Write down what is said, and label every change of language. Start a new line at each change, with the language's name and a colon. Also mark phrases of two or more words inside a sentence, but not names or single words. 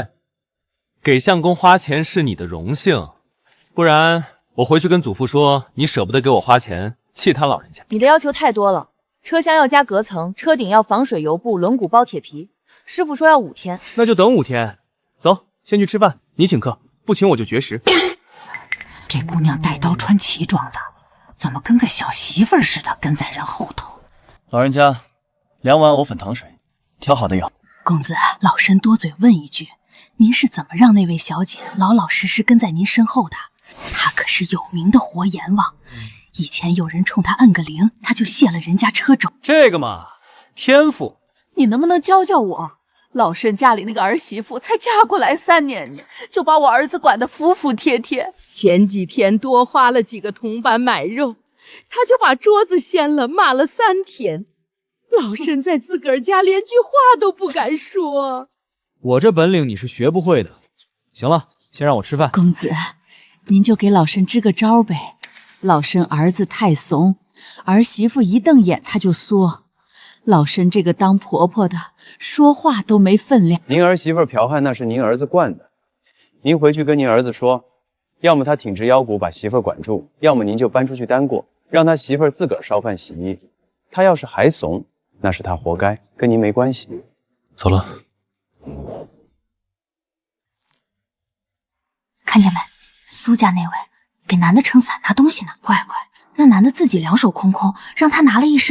Chinese: 給相公花錢是你的榮幸，不然我回去跟祖父說你捨不得給我花錢，氣他老人家。你的要求太多了，車廂要加隔層，車頂要防水油布，輪毂包鐵皮。師傅說要5天，那就等5天。走，先去吃飯，你請客，不請我就絕食。這姑娘帶刀穿旗裝的，怎麼跟個小媳婦似的跟在人後頭？老人家，2碗藕粉糖水，挑好的有。公子，老身多嘴問一句，您是怎麼讓那位小姐老老實實跟在您身後的？她可是有名的活閻王，以前有人衝她按個鈴，她就卸了人家車軸。這個嘛，天賦。你能不能教教我？老身家裡那個兒媳婦才嫁過來3年呢，就把我兒子管得服服帖帖。前幾天多花了幾個銅板買肉，他就把桌子掀了，罵了3天。老身在自個兒家連句話都不敢說。我這本領你是學不會的。行了，先讓我吃飯。公子，您就給老身支個招唄。老身兒子太慫，兒媳婦一瞪眼他就縮。老身這個當婆婆的，說話都沒分量。您兒媳婦剽悍那是您兒子慣的，您回去跟您兒子說，要麼他挺直腰骨把媳婦管住，要麼您就搬出去單過，讓他媳婦自個兒燒飯洗衣。他要是還慫，那是他活該，跟您沒關係。走了。看見沒？蘇家那位給男的撐傘拿東西呢，乖乖，那男的自己兩手空空，讓他拿了一身。